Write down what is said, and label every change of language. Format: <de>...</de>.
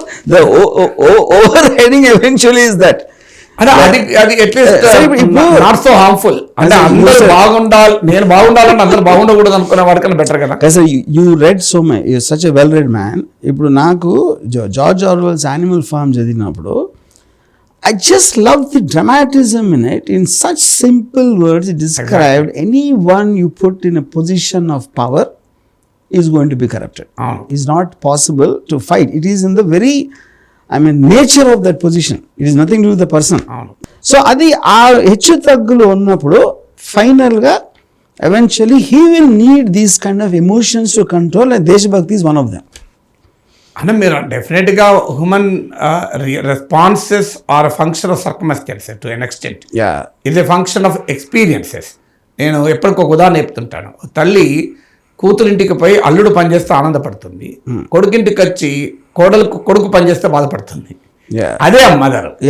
<en>The overheading eventually is that.</en> <te>అది at least not so harmful. అంటే అందరూ బాగుండాలి, నేను బాగుండాలని అందరూ బాగుండకూడదు అనుకునే వాడికన్నా బెటర్ కదా.</te> <en>You read so my you such a well read man.</en> <te>ఇప్పుడు నాకు జార్జ్ ఆర్వెల్స్ యానిమల్ ఫార్మ్ చదివినప్పుడు</te> <en>I just love the dramatism in it. In such simple words, it described anyone you put in a position of power is going to be corrupted. It's not possible to fight. It is in the very, nature of that position. It is nothing to do with the person. So,</en> <te>adi aa hecchu taggulu unnappudu final ga</te> <en>eventually he will need these kind of emotions to control, and Deshbhakti is one of them.</en> <te>అంటే మీరు</te> <en>డెఫినెట్గా human responses are function of circumstances to an extent.</en> <te>ఇది function of experiences. నేను ఎప్పటికొక ఉదాహరణ చెప్తుంటాను. తల్లి కూతురింటికి పోయి అల్లుడు పనిచేస్తే ఆనందపడుతుంది, కొడుకింటికి వచ్చి కొడుకు పనిచేస్తే బాధపడుతుంది. అదే మదర్.</te>